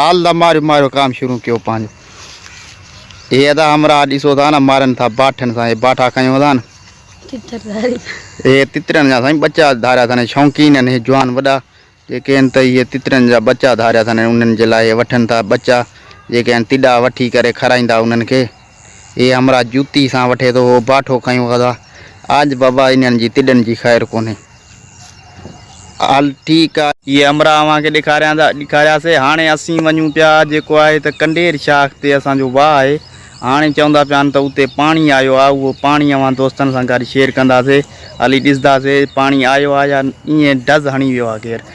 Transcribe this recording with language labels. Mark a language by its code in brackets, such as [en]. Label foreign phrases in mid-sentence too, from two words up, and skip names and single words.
[sd] हाल दा मारियो काम शुरू कयो पंहिंजो। हे अदा हमरा ॾिसो था न मारनि था बाठनि सां। हे बाठा खयूं होदा न हे तितरनि जा साईं बच्चा धारिया अथनि। शौक़ीन आहिनि हे जवान वॾा जेके आहिनि त इहे तितरनि जा बच्चा धारिया अथनि। उन्हनि जे लाइ वठनि था बच्चा जेके आहिनि तिॾा वठी करे खाराईंदा उन्हनि खे। ये हमरा जूती सां वठे थो। हो बाठो खयूं होदा। आज बाबा इन्हनि जी तिॾनि जी ख़ैर कोन्हे। हाल ठीकु आहे। ये हमरा अव्हां खे ॾेखारियासीं। हाणे असीं वञूं पिया जेको आहे त कंडेर शाख ते असांजो वाह आहे। हाणे चवंदा पिया आहिनि त उते पाणी आयो आहे। उहो पाणी अवां दोस्तनि सां गॾु शेयर कंदासीं। हली ॾिसंदासीं पाणी आयो आहे या ईअं डज़ हणी वियो आहे केरु।